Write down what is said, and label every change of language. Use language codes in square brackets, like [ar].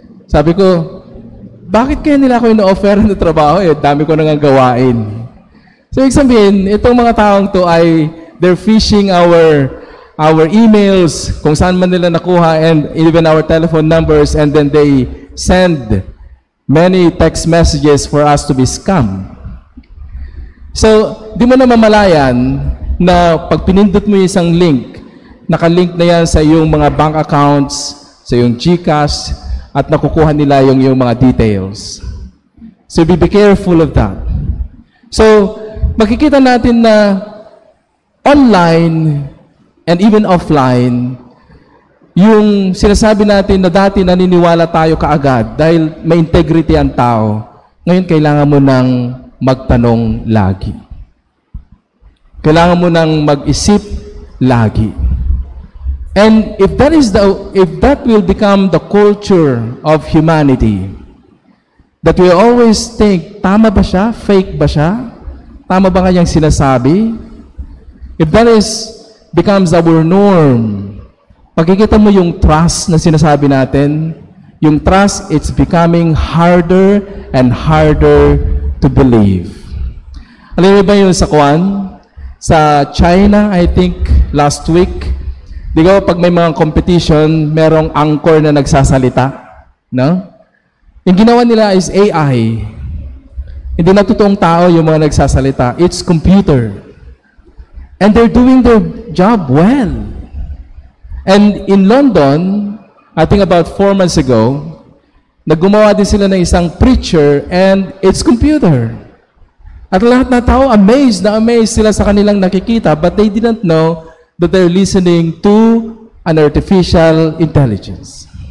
[tl] Sabi ko, bakit kaya nila ako ino-offer ng trabaho? Dami ko nang gawain. [en] So, [tl] ibig sabihin, itong mga taong to ay, [en] they're phishing our emails, [tl] kung saan man nila nakuha, [en] and even our telephone numbers, and then they send many text messages for us to be scammed. [tl] So, di mo na mamalayan na pag pinindot mo yung isang link, nakalink na yan sa iyong mga bank accounts, sa iyong GCash, at nakukuha nila yung mga details. [en] So be careful of that. [tl] So, makikita natin na [en] online and even offline, [tl] yung sinasabi natin na dati naniniwala tayo kaagad dahil may integrity ang tao, ngayon kailangan mo nang magtanong lagi. Kailangan mo nang mag-isip lagi. [en] And if that will become the culture of humanity, that we always think, [tl] tama ba siya? Fake ba siya? Tama ba kanyang sinasabi? [en] If that becomes our norm, [tl] pagkikita mo yung trust na sinasabi natin, yung trust, [en] it's becoming harder and harder to believe. [tl] Alam mo ba yun sa Sa China, [en] I think, [tl] last week, di ba pag may mga competition, merong anchor na nagsasalita, no? Yung ginawa nila is AI. Hindi na totoong tao yung mga nagsasalita. [en] It's computer. And they're doing their job well. And in London, I think about 4 months ago, [tl] naggumawa din sila ng isang [en] preacher and it's computer. [tl] At lahat na tao, amazed sila sa kanilang nakikita, [en] but they didn't know that they're listening to an artificial intelligence.